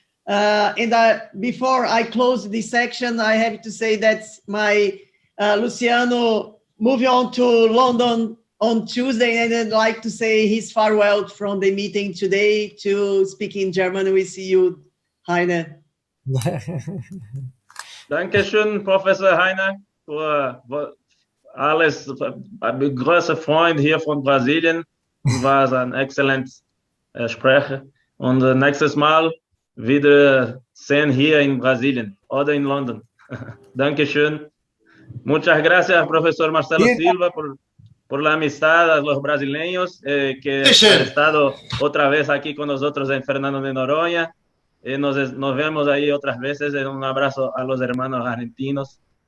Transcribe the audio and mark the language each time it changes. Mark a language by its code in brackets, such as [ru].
[en] And before I close this section, I have to say that my Luciano moving on to London on Tuesday, and I'd like to say his farewell from the meeting today to speak in German. We see you, Heiner. [de] Dankeschön, Professor Heiner, für alles. Ein großer Freund hier von Brasilien. War ein exzellentes Sprecher. Und nächstes Mal wieder sehen hier in Brasilien oder in London. Dankeschön. [es] Muchas gracias, profesor Marcelo Silva, por la amistad a los brasileños que han estado otra vez aquí con nosotros en Fernando de Noronha. Nos vemos ahí otras veces. Un abrazo a los hermanos argentinos.